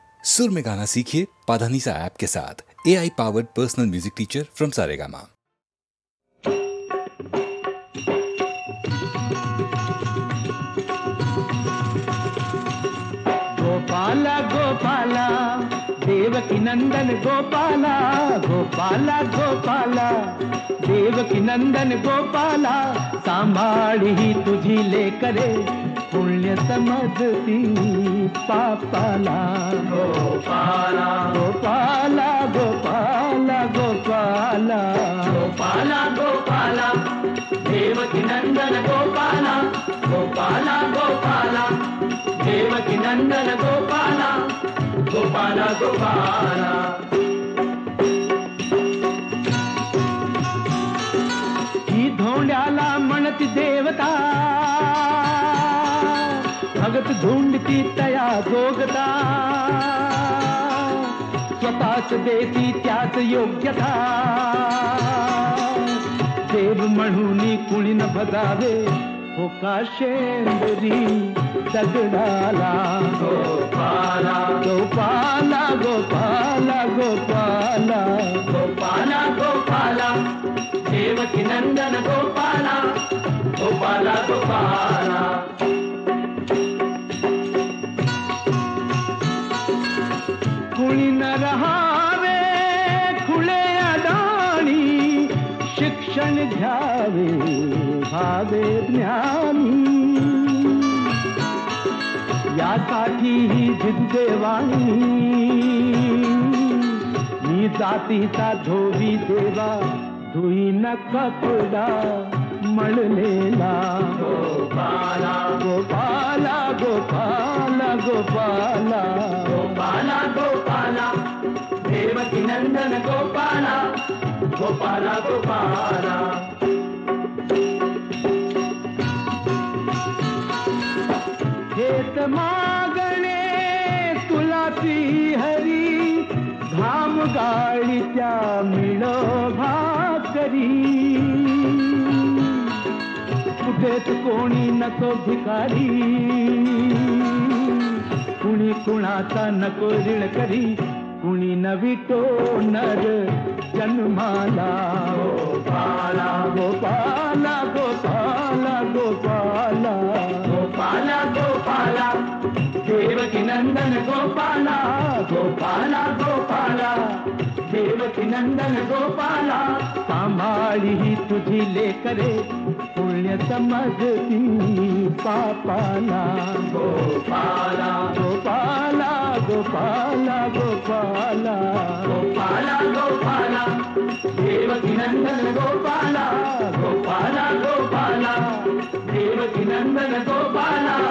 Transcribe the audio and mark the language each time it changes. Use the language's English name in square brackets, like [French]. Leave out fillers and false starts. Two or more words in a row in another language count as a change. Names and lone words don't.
[Hindi] सुर में गाना सीखिए पाधानीसा ऐप के साथ। [English] AI powered personal music teacher from Saregama. [Marathi] गोपाला गोपाला देवकी नंदन गोपाला, गोपाला गोपाला देवकी नंदन गोपाला, सांभाळी तुझी लेकरे पुण्य समजती पापाला। गोपाला गोपाला गोपाला गोपाला गोपाला गोपाला देवकी नंदन गोपाला, गोपाला गोपाला देवकी नंदन गोपाला, गोपाला गोपाला। ही धोंड्याला म्हणती देवता, भगत धुंडती तया जोगता, स्वतःच देती त्याच योग्यता, देव म्हणून कुणी न भगावे हो का शेंदरी दगडाला। गोपाला गोपाला गोपाला गोपाला गोपाला गोपाला देवकी नंदन गोपाला, गोपाला गोपाला। कुणी न रहावे खुले अडाणी, शिक्षण घ्यावे भावे ज्ञानी, यासाठी ही जिद्देवाणी मी जातीचा धोबी देवा, धुई न कपडा मळलेला। गोपाला गोपाला गोपाला गोपाला गोपाला गोपाला देवकी नंदन गोपाला, गोपाला गोपाला। हेत मागणे तुला ती हरी, घाम गाळीच्या मिळो भाकरी, कुठेच कोणी नको भिकारी, कुणी कुणाचा नको ऋण करी, कुणी नवितो नर जन्माला। गोपाला गोपाला गोपाला गोपाला गोपाला गोपाला देवकी नंदन गोपाला, गोपाला गोपाला देवकी नंदन गोपाला, सांभाळी ही तुझी लेकरे पुण्य समजती पापाला। गोपाला गोपाला गोपाला गोपाला गोपाला गोपाला देवकी नंदन गोपाला, गोपाला गोपाला देवकी नंदन गोपाला।